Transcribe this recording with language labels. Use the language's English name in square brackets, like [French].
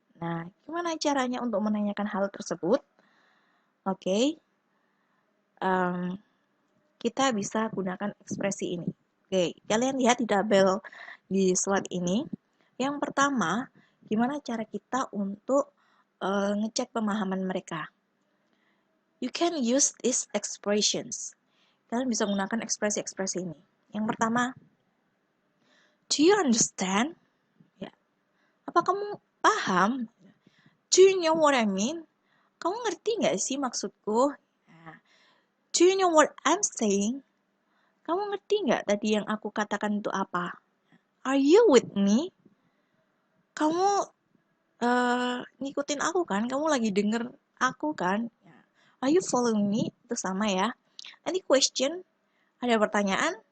[Indonesian] Nah, gimana caranya untuk menanyakan hal tersebut? Oke, kita bisa gunakan ekspresi ini. Oke, kalian lihat di tabel di slide ini. Yang pertama, gimana cara kita untuk ngecek pemahaman mereka. [English] You can use these expressions. [Indonesian] Kalian bisa menggunakan ekspresi-ekspresi ini. Yang pertama, [English] do you understand? Ya. [Indonesian] Apa kamu paham? [English] Do you know what I mean? [Indonesian] Kamu ngerti nggak sih maksudku? [English] Nah, do you know what I'm saying? [Indonesian] Kamu ngerti nggak tadi yang aku katakan itu apa? [English] Are you with me? [Indonesian] Kamu ngikutin aku kan? Kamu lagi denger aku kan? Ya. [English] Are you following me? [Indonesian] Itu sama ya. Nanti question, ada pertanyaan.